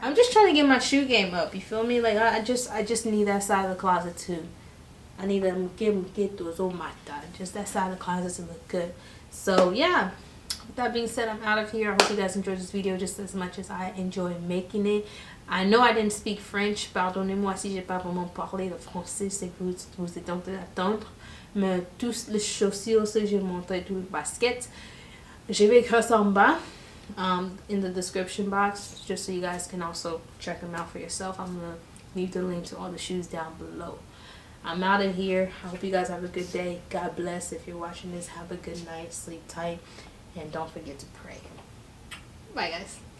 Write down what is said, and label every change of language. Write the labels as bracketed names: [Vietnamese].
[English] I'm just trying to get my shoe game up. You feel me? Like I just need that side of the closet too. I need to get those. Oh my god, just that side of the closet to look good. So yeah, with that being said, I'm out of here. I hope you guys enjoyed this video just as much as I enjoy making it. I know I didn't speak French. [French] Pardonnez-moi si j'ai pas vraiment parlé le français. C'est que vous êtes en train d'attendre. Mais tous les chaussures que j'ai montré, tout le basket, je vais écrire ça en bas. [English] In the description box, just so you guys can also check them out for yourself. I'm gonna leave the link to all the shoes down below. I'm out of here. I hope you guys have a good day. God bless. If you're watching this, have a good night. Sleep tight. And don't forget to pray. Bye, guys.